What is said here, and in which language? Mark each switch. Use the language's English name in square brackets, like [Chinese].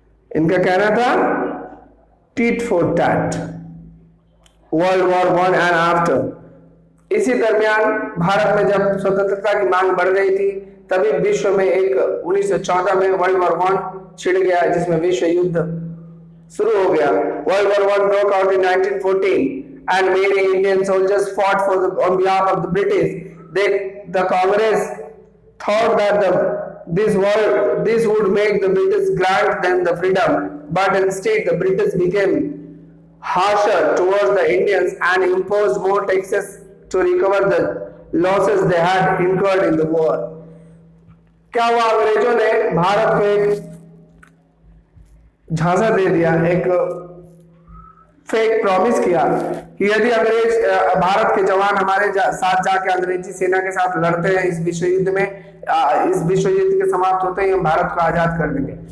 [Hindi] इनका कहना था [English] Tit for tat. World war 1 and after, [Hindi] इसी दरमियान भारत में जब स्वतंत्रता की मांग बढ़ गई थी तभी विश्व में एक 1914 में वर्ल्ड वॉर 1 छिड़ गया जिसमें विश्व युद्ध शुरू हो गया। [English] World war 1 broke out in 1914 and many Indian soldiers fought on behalf of the British. The Congress thought that this would make the British grant them the freedom, but instead the British became harsher towards the Indians and imposed more taxes to recover the losses they had incurred in the war. [Hindi] क्या हुआ, अंग्रेजों ने भारत को एक झांसा दे दिया, एक fake promise किया कि यदि अंग्रेज भारत के जवान हमारे साथ जाके अंग्रेजी सेना के साथ लड़ते हैं इस विश्व युद्ध में, इस विश्व युद्ध के समाप्त होते ही हम भारत को आजाद कर देंगे।